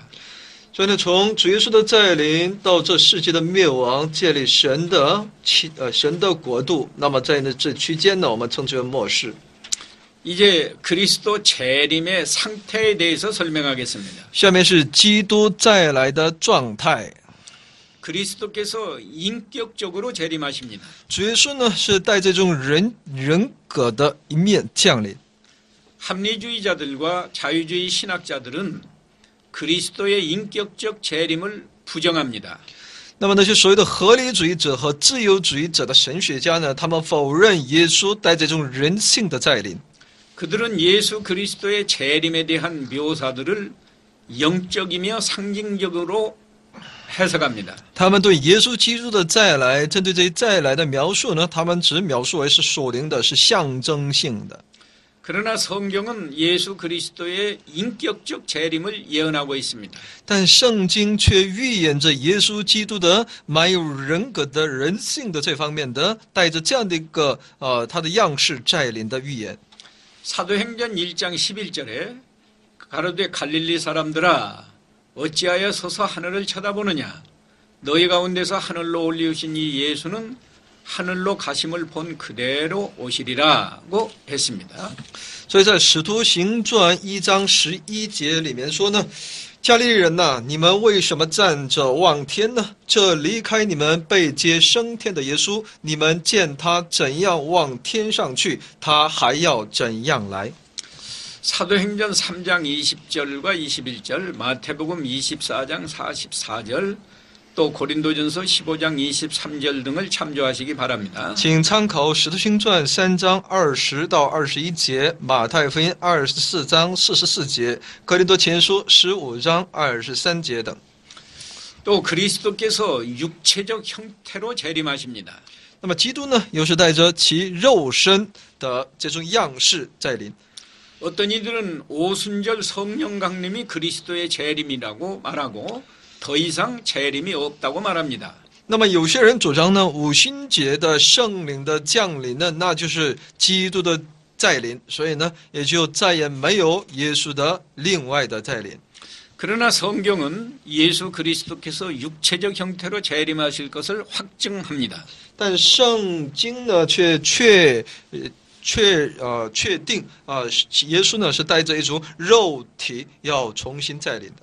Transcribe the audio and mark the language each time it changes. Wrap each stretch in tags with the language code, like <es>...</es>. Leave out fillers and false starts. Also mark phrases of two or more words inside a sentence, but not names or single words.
<zh>所以呢，从主耶稣的再临到这世界的灭亡，建立神的国度，那么在这区间呢，我们称之为末世。</zh> <ko>이제 그리스도 재림의 상태에 대해서 설명하겠습니다.</ko> <zh>下面是基督再来的状态。</zh> <ko>그리스도께서 인격적으로 재림하십니다.</ko> <zh>主耶稣呢是带这种人格的一面降临。</zh> <ko>합리주의자들과 자유주의 신학자들은 그리스도의 인격적 재림을 부정합니다.</ko> <zh>那么那些所谓的合理主义者和自由主义者的神学家呢，他们否认耶稣带这种人性的再临。</zh> <ko>그들은 예수 그리스도의 재림에 대한 묘사들을 영적이며 상징적으로 해석합니다.</ko> <zh>他们对耶稣基督的再来，针对这一再来的描述呢，他们只描述为是属灵的，是象征性的。</zh> <ko>그러나 성경은 예수 그리스도의 인격적 재림을 예언하고 있습니다.</ko> <zh>但圣经却预言着耶稣基督的满有人格的人性的这方面的，带着这样的一个他的样式再临的预言。</zh> <ko>사도행전 1장 11절에 가로되 갈릴리 사람들아 어찌하여 서서 하늘을 쳐다보느냐 너희 가운데서 하늘로 올리우신 이 예수는 하늘로 가심을 본 그대로 오시리라고 했습니다.</ko> <zh>所以在使徒行传1章11节里面说呢，加利利人呐，你们为什么站着望天呢？这离开你们被接升天的耶稣，你们见他怎样往天上去，他还要怎样来。</zh> <ko>사도행전 3장 20절과 21절, 마태복음 24장 44절, 또 고린도전서 15장 23절 등을 참조하시기 바랍니다.</ko> <zh>请参考《使徒行传》3章20到21节，《马太福音》24章44节，《哥林多前书》15章23节等。</zh> <ko>또 그리스도께서 육체적 형태로 재림하십니다.</ko> <zh>那么基督呢，又是带着其肉身的这种样式再临。</zh> <ko>어떤 이들은 오순절 성령 강림이 그리스도의 재림이라고 말하고 더 이상 재림이 없다고 말합니다.</ko> <zh>那么有些人主张呢，五旬节的圣灵的降临呢，那就是基督的再临，所以呢，也就再也没有耶稣的另外的再临。</zh> <ko>그러나 성경은 예수 그리스도께서 육체적 형태로 재림하실 것을 확증합니다.</ko> <zh>但圣经呢，确定耶稣呢是带着一种肉体要重新再临的。</zh>